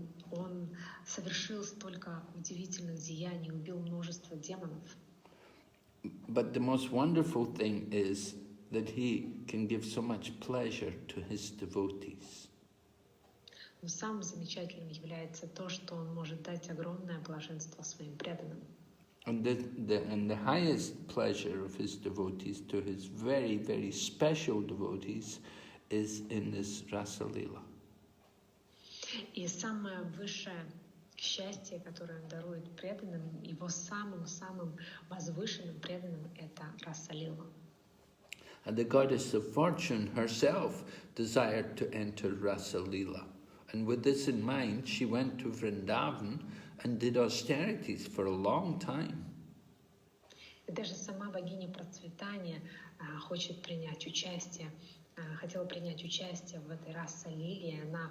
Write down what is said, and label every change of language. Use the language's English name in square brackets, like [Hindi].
[Russian] Он совершил столько удивительных деяний, убил множество демонов. [English] But the most wonderful thing is that he can give so much pleasure to his devotees. [Russian] Но самым замечательным является то, что он может дать огромное блаженство своим преданным. [English] And the highest pleasure of his devotees, to his very, very special devotees, is in this Rasa Lila. [Russian] И самое высшее счастье, которое он дарует преданным, его самым-самым возвышенным преданным, это Раса Лила. [English] And the goddess of fortune herself desired to enter Rasa Lila. And with this in mind, she went to Vrindavan and did austerities for a long time. [Russian] И даже сама богиня процветания хочет принять участие, хотела принять участие в этой Раса Лиле.